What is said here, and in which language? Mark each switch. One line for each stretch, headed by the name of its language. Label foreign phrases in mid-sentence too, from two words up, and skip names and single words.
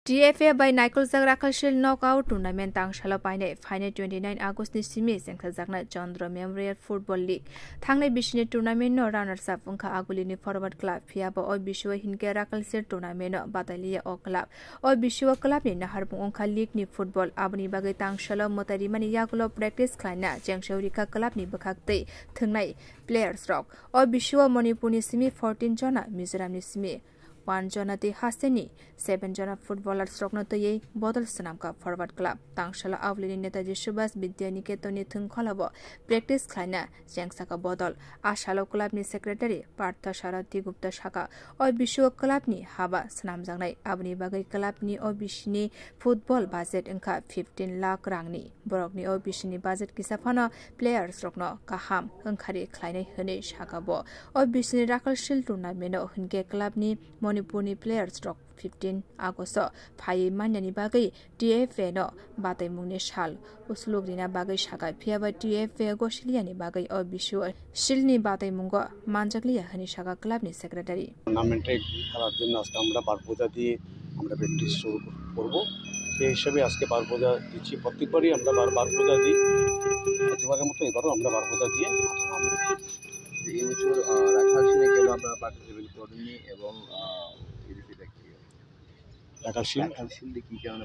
Kok Borok: TFA by Nicol Zagrakashil
English: knockout tournament
Kok Borok: tangshalo paine final 29 August ni simi sengkha zakna Chandra Memorial Football League thangnai bishini tournament no
English: runners up
Kok Borok: ungkha aguli ni
English: forward club
Kok Borok: phiaba oi biswa hinke rakalsir tournament no bataliya o club oi biswa club ni naharbung ungkha league ni football abni bagai tangshalo motari mani yagulo practice khlaina jengshorika club ni bakhaktei thungnai players rock oi biswa Manipur ni simi 14 jona Mizoram ni simi 1 jona te haseni 7 jona footballers rokno toye bodol sanam ka
English: forward club
Kok Borok: tangshala avlini netaji subhas vidyaniketoni thungkholabo practice khlaina jengsa ka bodol ashalo club ni secretary partha sharati gupta shaka oi biswa club ni haba sanam jangnai abni bagai club ni oi bishini
English: football budget
Kok Borok: engka 15 lakh rangni borokni oi bishini budget kisafano players rokno kaham engkhari khlainai hone shakabo oi bishini rakalshil tournament no hunke club ni Manipurni players rock 15 August phai manyani bagai TFA no batai mungni shal uslogrina bagai shaka phiaba TFA gosiliani bagai o bishu shilni batai mungo manjakliya hani shaka club ni secretary
Bangla: টুর্নামেন্টে খেলার জন্য আজকে আমরা বারবোজা দিয়ে আমরা প্র্যাকটিস শুরু করব সেই হিসাবে আজকে বারবোজা দিচ্ছি প্রত্যেকবারই আমরা বারবোজা দিই প্রতিবারের মতো এবারও আমরা বারবোজা দিয়ে এই বছর রাখালশিলে কেন আপনারা পার্টিসিপেট করেননি এবং রাখালশিলে কি কারণে